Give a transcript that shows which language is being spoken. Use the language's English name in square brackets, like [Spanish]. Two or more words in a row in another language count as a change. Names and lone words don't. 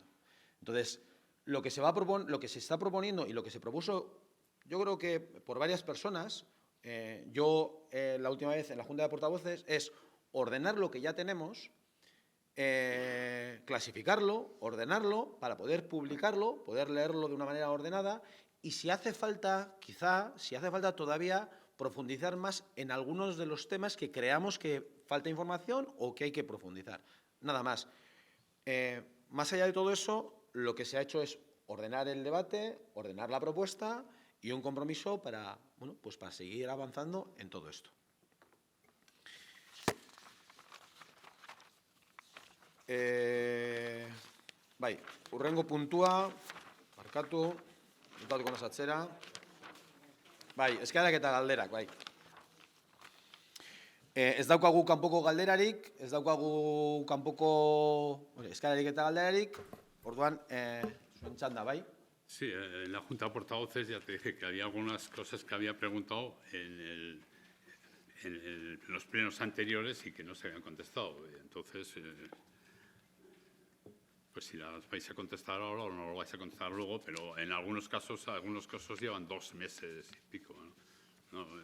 [Spanish] Entonces, lo que se está proponiendo y lo que se propuso, yo creo que por varias personas, la última vez en la Junta de Portavoces, es ordenar lo que ya tenemos, clasificarlo, ordenarlo, para poder publicarlo, poder leerlo de una manera ordenada y si hace falta, quizá, si hace falta todavía profundizar más en algunos de los temas que creamos que falta información o que hay que profundizar. Nada más. Más allá de todo eso, lo que se ha hecho es ordenar el debate, ordenar la propuesta y un compromiso para, bueno, pues para seguir avanzando en todo esto. [Basque] Bai, hurrengo puntua, barkatu, dutatuko nasatzera. Bai, eskaerak eta galderak, bai. Ez daukagu kanpoko galderarik, ez daukagu kanpoko eskaerarik eta galderarik, orduan, zuen txanda, bai. [Spanish] Sí, en la Junta de Portavoces ya te dije que había algunas cosas que había preguntado en los plenos anteriores y que no se habían contestado. Entonces, pues si las vais a contestar ahora o no lo vais a contestar luego, pero en algunos casos llevan 2 meses y pico, ¿no?